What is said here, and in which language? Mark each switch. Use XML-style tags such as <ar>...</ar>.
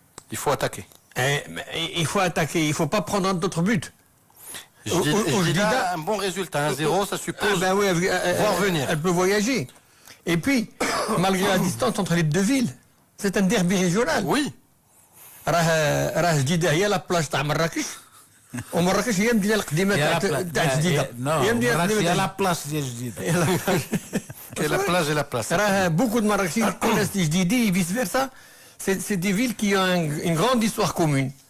<fr>Il faut attaquer. Il faut attaquer, il ne faut pas prendre d'autres buts. Je dis là, un bon résultat, 1-0, ça suppose voir venir. Elle peut voyager. Et puis, malgré la distance entre les deux villes, c'est un derby régional. Oui.</fr> <ar>راه جديدة هي لا بلاج تاع مراكش ومراكش هي المدينة القديمة تاع جديدة. هي لا بلاص ديال جديدة.</ar> <fr>Et la plage et la place. راه beaucoup de Marrakechis connaissent جديدة et vice versa. C'est des villes qui ont une grande histoire commune.</fr>